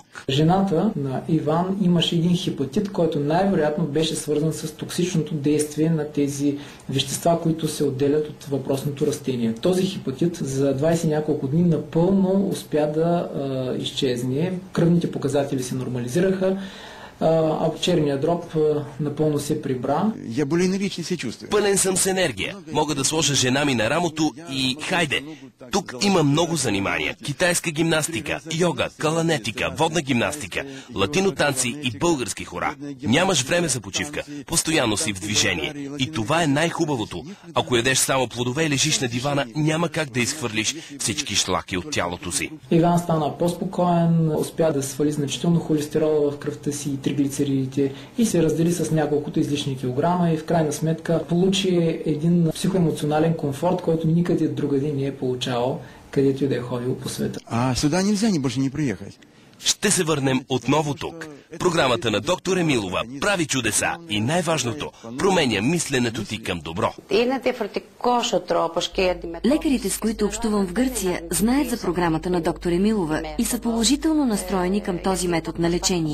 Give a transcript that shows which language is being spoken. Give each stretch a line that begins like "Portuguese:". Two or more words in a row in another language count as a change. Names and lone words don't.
Bulgarian: Жената на Иван имаше един хепатит, който най-вероятно беше свързан с токсичното действие на тези вещества, които се отделят от въпросното растение. Този хепатит за 20 няколко дни напълно успя да изчезне. Кръвните показатели се нормализираха, а черния дроб напълно се прибра.
Russian: Я более энергичен се чувствую.
Bulgarian: Пълен съм с енергия. Мога да сложа жена ми на рамото и хайде. Тук има много занимания. Китайска гимнастика, йога, каланетика, водна гимнастика, латино танци и български хора. Нямаш време за почивка. Постоянно си в движение. И това е най-хубавото. Ако ядеш само плодове и лежиш на дивана, няма как да изхвърлиш всички шлаки от тялото си. Иван стана по-спокоен, успя да свали значително холестерола в кръвта си и триглицеридите и се раздели с няколкото излишни килограма и в крайна сметка получи един психоемоционален комфорт, който никъде другаде не е получавал, където и да е ходил по света.
Russian: А сюда нельзя больше не приехать.
Bulgarian: Ще се върнем отново тук. Програмата на доктор Емилова прави чудеса и най-важното – променя мисленето ти към добро. Лекарите, с които общувам в Гърция, знаят за програмата на доктор Емилова и са положително настроени към този метод на лечение.